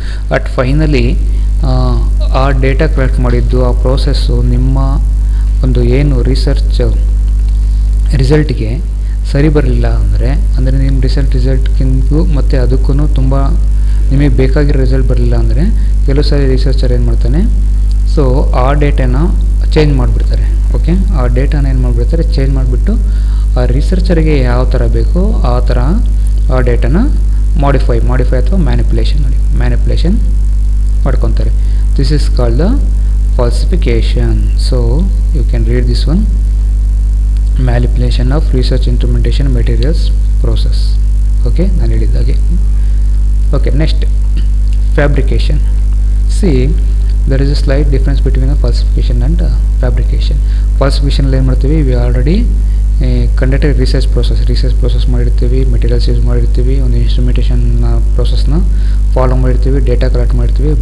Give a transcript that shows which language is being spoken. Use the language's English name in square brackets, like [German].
[Kannada] But finally ಆ data collect ಮಾಡಿದ್ದು, ಆ ಪ್ರೋಸೆಸ್ಸು ನಿಮ್ಮ ಒಂದು ಏನು ರಿಸರ್ಚ್ ರಿಸಲ್ಟ್ಗೆ ಸರಿ ಬರಲಿಲ್ಲ ಅಂದರೆ ನಿಮ್ಮ ರಿಸಲ್ಟ್ಗಿಂತೂ ಮತ್ತು ಅದಕ್ಕೂ ತುಂಬ ನಿಮಗೆ ಬೇಕಾಗಿರೋ ರಿಸಲ್ಟ್ ಬರಲಿಲ್ಲ ಅಂದರೆ ಕೆಲವು ಸಾರಿ ರಿಸರ್ಚರ್ ಏನು ಮಾಡ್ತಾನೆ, ಸೊ ಆ ಡೇಟಾನ ಚೇಂಜ್ ಮಾಡಿಬಿಡ್ತಾರೆ. ಓಕೆ, ಆ ಡೇಟಾನ ಏನು ಮಾಡಿಬಿಡ್ತಾರೆ, ಚೇಂಜ್ ಮಾಡಿಬಿಟ್ಟು ಆ ರಿಸರ್ಚರ್ಗೆ ಯಾವ ಥರ ಬೇಕೋ ಆ ಥರ ಆ ಡೇಟಾನ ಮಾಡಿಫೈ ಅಥವಾ ಮ್ಯಾನಿಪುಲೇಷನ್ ಮಾಡ್ಕೊತಾರೆ. [English] This is called the falsification. So you can read this one, manipulation of research instrumentation materials process. [Kannada] Okay, ನಾನು ಹೇಳಿದ್ದಾಗೆ. [English] Okay, next, fabrication. See, there is a slight difference between the falsification and fabrication. [Kannada] Falsification ಅಲ್ಲಿ ಏನು ಮಾಡ್ತೀವಿ, [English] we already [Kannada] conducted research process ಮಾಡಿರ್ತೀವಿ, materials use ಮಾಡಿರ್ತೀವಿ, ಒಂದು instrumentation ಪ್ರೋಸೆಸ್ನ follow ಮಾಡಿರ್ತೀವಿ, data collect ಮಾಡಿರ್ತೀವಿ.